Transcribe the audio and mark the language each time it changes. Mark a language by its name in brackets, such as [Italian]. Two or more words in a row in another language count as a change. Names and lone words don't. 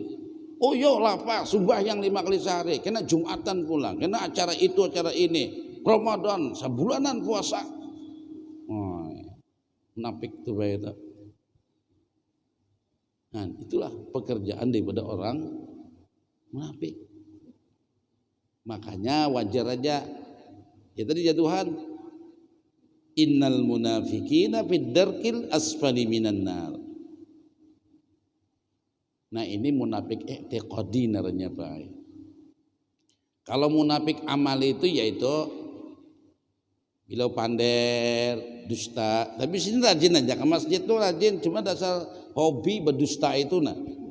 [Indonesian] Oh yo lapar sembahyang 5 kali sehari, kena Jumatan pulang, kena acara itu acara ini, Ramadan sebulanan puasa. [Banjar] Oh, munafik tuh bae itu. [Indonesian] Nah, itulah pekerjaan daripada orang munafik. Makanya wajar aja ya tadi ya Tuhan, [Arabic] innal munafiqina fid darkil asfali minan nar. [Indonesian] Nah ini munafik i'tiqadi namanya Pak. Kalau munafik amali itu yaitu bila pander, dusta. Tapi sini rajin aja ke masjid tuh rajin, cuma dasar hobi berdusta itu nah.